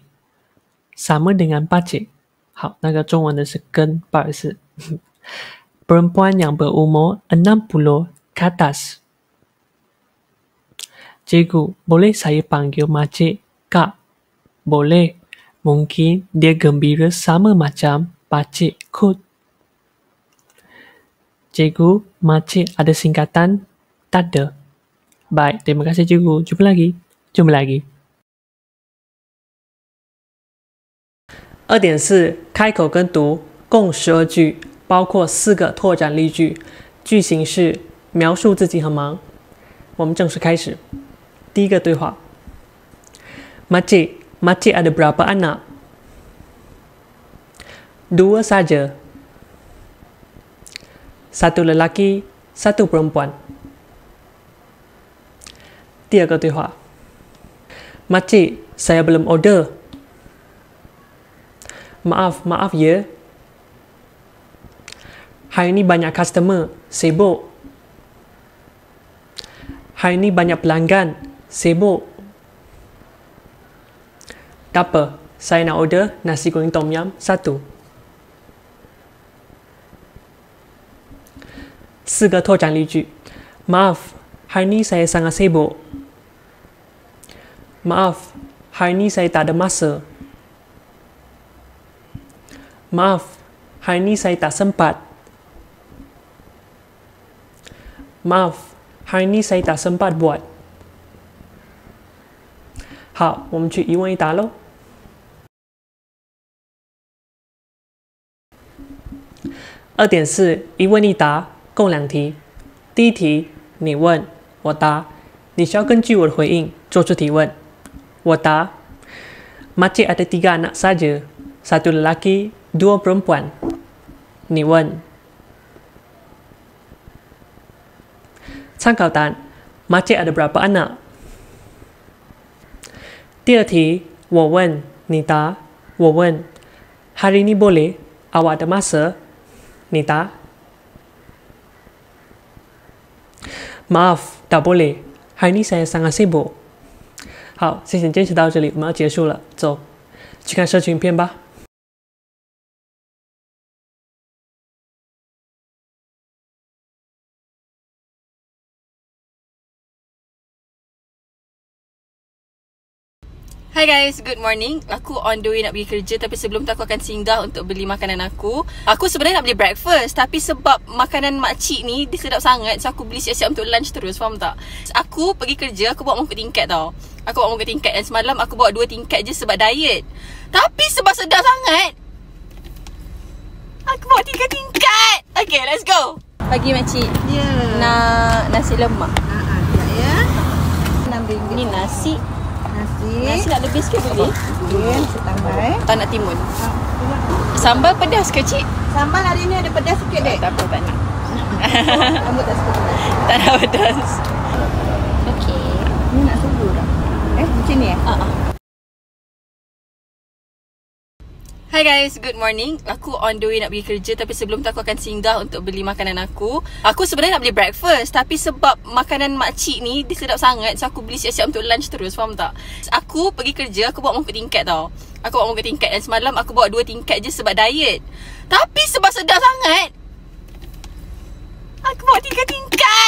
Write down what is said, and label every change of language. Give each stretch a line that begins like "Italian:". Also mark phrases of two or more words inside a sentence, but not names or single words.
Malay: Sama dengan pakcik.
Chinese: 好，那个中文的是跟，不好意思。
Malay: Perempuan yang berumur 60 ke atas. Cikgu, boleh saya panggil makcik Kak? Boleh. Mungkin dia gembira sama macam pakcik kot. Cikgu, makcik ada singkatan? Tak ada. Baik, terima kasih cikgu. Jumpa lagi.
Chinese: 2.4 开口跟读，共12句，包括4个拓展例句，句型是描述自己很忙。我们正式开始。第一个对话。
Malay: Makcik ada berapa anak? 2 saja. 1 lelaki, 1 perempuan.
Chinese: 第二个对话。
Malay: Makcik, saya belum order. Maaf ya. Hari ni banyak customer. Sibuk. Hari ni banyak pelanggan. Sibuk. Tak apa, saya nak order nasi goreng tom yum 1.
Chinese: 4个拓展例句。
Malay: Maaf, hari ni saya sangat sibuk. Maaf, hari ni saya tak ada masa. Maaf, hari ini saya tak sempat. Maaf, hari ini saya tak sempat buat.
Chinese: 好，我们去一问一答喽。2.4一问一答，共2题。第一题，你问，我答，你需要根据我的回应做出提问。我答
Malay: Makcik ada 3 anak saja, 1 lelaki, 2 perempuan.
Chinese: 你问参考答案
Malay: Makcik ada berapa anak?
Chinese: 第二题，我问，你答，我问
Malay: Hari ini boleh? Awak ada masa?
Chinese: 你答
Malay: Maaf, tak boleh. Hari ini saya sangat sibuk.
Chinese: 好，谢谢，坚持到这里，我们要结束了，走，去看社群影片吧。
English: Hi guys, good morning.
Malay: Aku
English: on the way
Malay: nak pergi kerja, tapi sebelum tu aku akan singgah untuk beli makanan aku. Aku sebenarnya nak beli breakfast, tapi sebab makanan makcik ni dia sedap sangat, so aku beli siap-siap untuk lunch terus, faham tak? Aku pergi kerja, aku bawa mangkuk tingkat tau. Aku bawa mangkuk tingkat, dan semalam aku bawa 2 tingkat je sebab diet. Tapi sebab sedap sangat, aku bawa 3 tingkat.
English: Okay, let's go.
Malay: Pagi makcik. Ya. Nak nasi lemak. Ya. RM6. Ni nasi. Nasi nak lebih sikit boleh? Boleh, nasi tambah Tak nak timun. Sambal pedas ke cik? Sambal hari ni ada pedas sikit dek. Tak apa, tak nak. Kamu tak suka pedas? Tak nak pedas. Okay. Ni nak sudu tak? Macam ni
English: Hi guys, good morning.
Malay: Aku
English: on the way
Malay: nak pergi kerja, tapi sebelum tu aku akan singgah untuk beli makanan aku. Aku sebenarnya nak beli breakfast, tapi sebab makanan makcik ni dia sedap sangat, so aku beli siap-siap untuk lunch terus, faham tak? Aku pergi kerja, aku bawa mangkuk tingkat tau. Aku bawa mangkuk tingkat, dan semalam aku bawa 2 tingkat je sebab diet. Tapi sebab sedap sangat, aku bawa 3 tingkat.